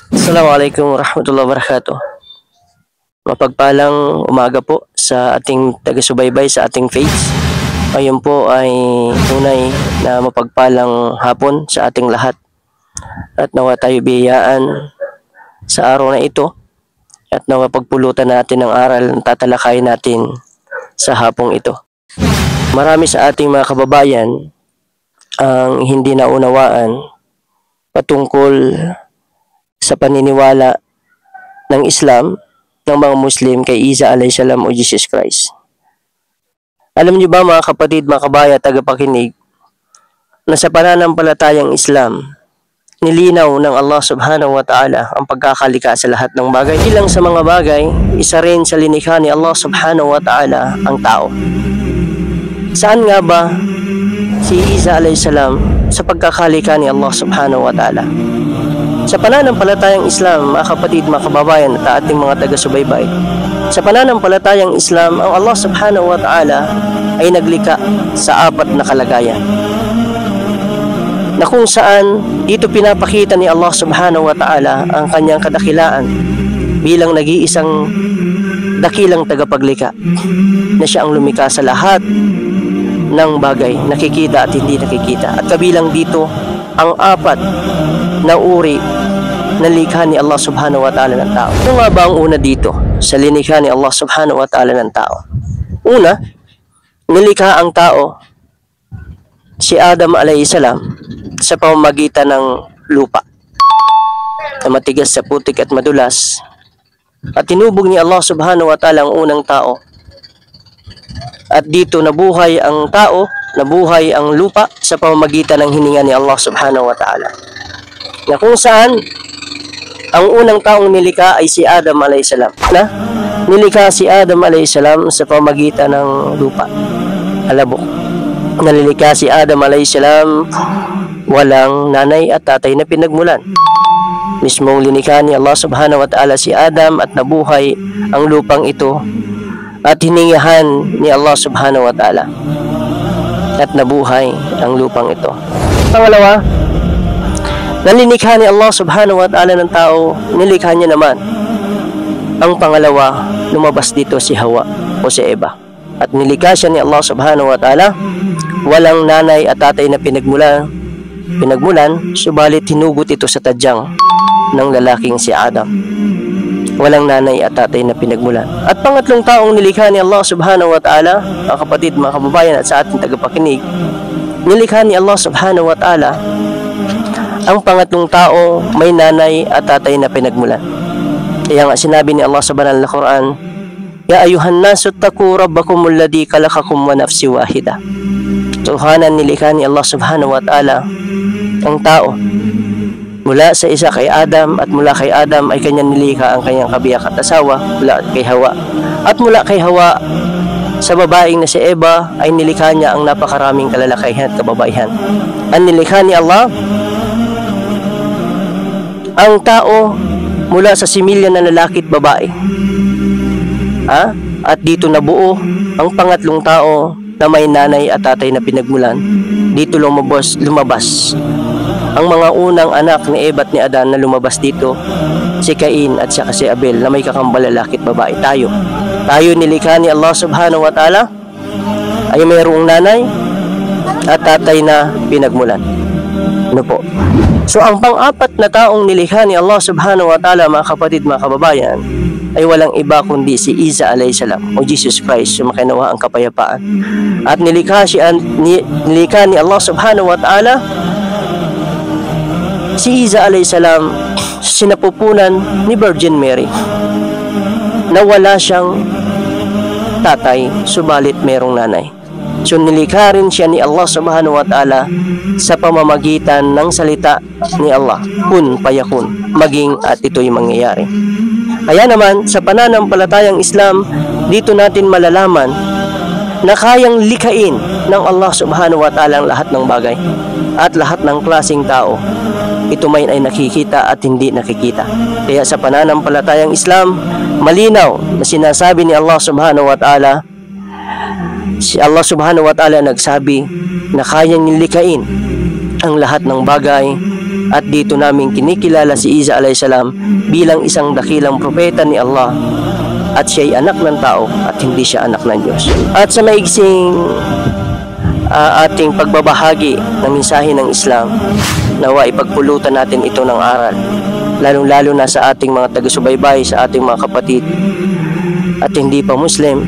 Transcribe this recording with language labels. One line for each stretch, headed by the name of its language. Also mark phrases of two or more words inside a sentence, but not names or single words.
Arabic: السلام عليكم ورحمة الله وبركاته.
Filipino: Mapagpalang umaga po sa ating taga-subaybay sa ating page. Ngayon po ay tunay na mapagpalang hapon sa ating lahat. At nawa tayo biyayaan sa araw na ito at nawa pagpulutan natin ang aral na tatalakayin natin sa hapong ito. Marami sa ating mga kababayan ang hindi naunawaan patungkol sa paniniwala ng Islam ng mga Muslim kay Isa
Arabic: عليه السلام
Filipino: o Jesus Christ. Alam niyo ba mga kapatid, mga kabaya, tagapakinig, na sa pananampalatayang Islam, nilinaw ng Allah
Arabic: سبحانه وتعالى
Filipino: ang pagkakalika sa lahat ng bagay. Ilang sa mga bagay, isa rin sa linikha ni Allah
Arabic: سبحانه وتعالى
Filipino: ang tao. Saan nga ba si Isa
Arabic: عليه السلام
Filipino: sa pagkakalika ni Allah
Arabic: سبحانه وتعالى?
Filipino: Sa pananampalatayang Islam, mga kapatid, mga kababayan at ating mga taga-subaybay, sa pananampalatayang Islam, ang Allah
Arabic: سبحانه وتعالى
Filipino: ay naglikha sa apat na kalagayan, na kung saan dito pinapakita ni Allah
Arabic: سبحانه وتعالى
Filipino: ang kanyang kadakilaan bilang nag-iisang dakilang tagapaglikha, na siya ang lumikha sa lahat ng bagay, nakikita at hindi nakikita. At kabilang dito ang apat na uri na likha ni Allah
Arabic: سبحانه وتعالى
Filipino: ng tao. Ano nga ba ang una dito sa linikha ni Allah
Arabic: سبحانه وتعالى
Filipino: ng tao? Una, nilikha ang tao, si Adam
Arabic: عليه السلام,
Filipino: sa pamamagitan ng lupa na matigas sa putik at madulas, at tinubog ni Allah
Arabic: سبحانه وتعالى
Filipino: ang unang tao. At dito nabuhay ang tao, nabuhay ang lupa sa pamamagitan ng hininga ni Allah
Arabic: سبحانه وتعالى,
Filipino: na kung saan ang unang taong nilikha ay si Adam
Arabic: عليه السلام.
Filipino: Na nilikha si Adam
Arabic: عليه السلام
Filipino: sa pamamagitan ng lupa, alabok. Nalilikha si Adam
Arabic: عليه السلام
Filipino: walang nanay at tatay na pinagmulan. Mismong linikha ni Allah
Arabic: سبحانه وتعالى
Filipino: si Adam at nabuhay ang lupang ito at hiningahan ni Allah
Arabic: سبحانه وتعالى
Filipino: at nabuhay ang lupang ito. Pangalawa, nalinikha ni Allah
Arabic: سبحانه وتعالى
Filipino: ng tao, nilikha niya naman ang pangalawa, lumabas dito si Hawa o si Eva. At nilikha siya ni Allah
Arabic: سبحانه وتعالى
Filipino: walang nanay at tatay na pinagmulan, subalit hinugot ito sa tadyang ng lalaking si Adam. Walang nanay at tatay na pinagmulan. At pangatlong taong nilikha ni Allah
Arabic: سبحانه وتعالى,
Filipino: mga kapatid, mga kababayan at sa ating tagapakinig, nilikha ni Allah
Arabic: سبحانه وتعالى
Filipino: ang pangatlong tao may nanay at tatay na pinagmulan. Kaya nga sinabi ni Allah sa banal na Quran,
Arabic: يا أيها الناس اتقوا ربكم الذي خلقكم و نفس واحدة.
Filipino: Tuhanan nilikha ni Allah
Arabic: سبحانه وتعالى
Filipino: ang tao mula sa isa kay Adam, at mula kay Adam ay kanyang nilikha ang kanyang kabiyak at asawa mula kay Hawa. At mula kay Hawa sa babaeng na si Eva ay nilikha niya ang napakaraming kalalakihan at kababaihan. Ang nilikha ni Allah ang tao mula sa similya na lalaki at babae. At dito nabuo ang pangatlong tao na may nanay at tatay na pinagmulan. Dito lumabas ang mga unang anak ni Eva at ni Adan na lumabas dito, si Cain at saka si Abel na may kakambal lalaki at babae. Tayo nilikha ni Allah
Arabic: سبحانه وتعالى
Filipino: ay mayroong nanay at tatay na pinagmulan. Ano po? So ang pang-apat na taong nilikha ni Allah
Arabic: سبحانه وتعالى,
Filipino: mga kapatid, mga kababayan, ay walang iba kundi si Isa
Arabic: عليه السلام
Filipino: o Jesus Christ, sumakinawa ang kapayapaan. At nilikha ni Allah
Arabic: سبحانه وتعالى
Filipino: si Isa
Arabic: عليه السلام
Filipino: sinapupunan ni Virgin Mary, na wala siyang tatay subalit merong nanay. So nilikha rin siya ni Allah
Arabic: سبحانه وتعالى
Filipino: sa pamamagitan ng salita ni Allah,
Arabic: كن فيكون,
Filipino: maging at ito'y mangyayari. Kaya naman sa pananampalatayang Islam, dito natin malalaman na kayang likhain ng Allah
Arabic: سبحانه وتعالى
Filipino: ang lahat ng bagay at lahat ng klaseng tao. Ito may ay nakikita at hindi nakikita. Kaya sa pananampalatayang Islam, malinaw na sinasabi ni Allah
Arabic: سبحانه وتعالى,
Filipino: si Allah
Arabic: سبحانه وتعالى
Filipino: nagsabi na kayang likhain ang lahat ng bagay At dito namin kinikilala si Isa
Arabic: عليه السلام
Filipino: bilang isang dakilang propeta ni Allah, at siya'y anak ng tao at hindi siya anak ng Diyos. At sa maigsing ating pagbabahagi ng mensahe ng Islam, nawa ipagpulutan natin ito ng aral, lalong-lalo na sa ating mga taga-subaybay, sa ating mga kapatid at hindi pa Muslim.